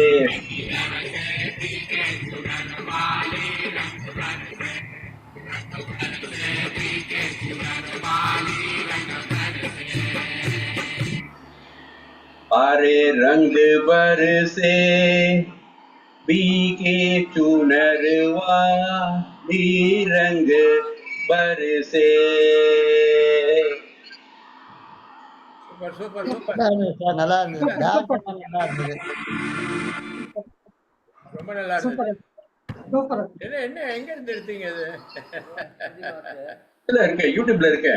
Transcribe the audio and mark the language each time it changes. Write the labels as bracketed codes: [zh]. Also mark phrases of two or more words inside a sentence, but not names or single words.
[hi] हरे रंग बरसे भीगे चुनर वाली रंग बरसे [ta] சூப்பர் சூப்பர் சூப்பர் நல்லா இருந்தது சார். நல்லா இருந்தது. டான்ஸ் நல்லா இருந்தது. ரொம்ப நல்லா இருந்தது. என்ன என்ன எங்க இருந்து எடுத்தீங்க அது? இல்ல இருக்கு, யூடியூப்ல இருக்கு.